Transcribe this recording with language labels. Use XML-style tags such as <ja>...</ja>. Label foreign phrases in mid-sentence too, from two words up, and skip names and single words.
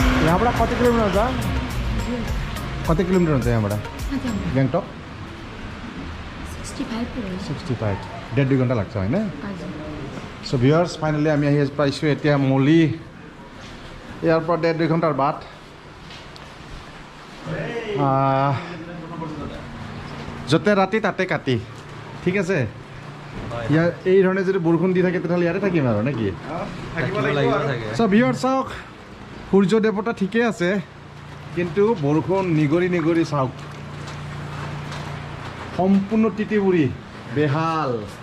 <ne>यहाँबाट कति किलोमिटर हुन्छ कति किलोमिटर हुन्छ यहाँबाट ग्याङटक 65 डेढ 2 घन्टा लाग्छ होइन</ne> <en>so viewers finally</en> <as>আমি আহি পাইছোঁ এতিয়া মলি ইয়াৰ পৰা डेढ 2 ঘণ্টাৰ বাট য'তে ৰাতি তাতে কাটি ঠিক আছে ইয়াৰ এই ধৰণে যদি বৰষুণ দি থাকে তেতিয়াহ'লে ইয়াতে থাকিম আৰু নেকি</as> <en>so viewer</en> <as>চাওক সূৰ্য দেৱতা ঠিকে আছে কিন্তু বৰষুণ নিগৰি নিগৰি চাওক সম্পূৰ্ণ তিতিবুৰি বেহাল</as>